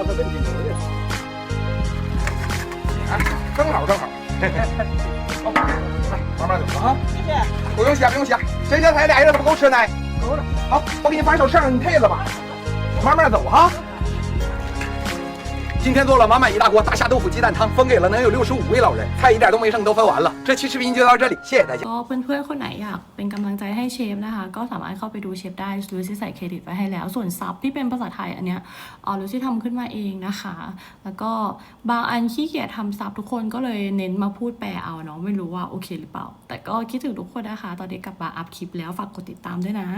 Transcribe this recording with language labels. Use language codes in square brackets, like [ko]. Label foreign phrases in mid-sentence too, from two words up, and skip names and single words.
[zh] 哎，正好，好，来，慢慢走啊，不用洗，这些菜俩人都不够吃呢。够了，好，我给你反手吃上，你配了吧，慢慢走哈。今天做了满满一大锅大虾豆腐鸡蛋汤，分给了能有65位老人，菜一点都没剩，都分完了。这期视频就到这里，谢谢大家。 [th] ก็เพื่อนๆคนไหนอยากเป็นกำลังใจให้เชฟนะคะก็สามารถเข้าไปดูเชฟได้ลูซี่ใส่เครดิตไว้ให้แล้วส่วนซับที่เป็นภาษาไทยอันเนี้ยลูซี่ทำขึ้นมาเองนะคะแล้วก็บางอันขี้เกียจทำซับทุกคนก็เลยเน้นมาพูดแปลเอาเนาะไม่รู้ว่าโอเคหรือเปล่าแต่ก็คิดถึงทุกคนนะคะตอนนี้กลับมาอัพคลิปแล้วฝากกดติดตามด้วยนะ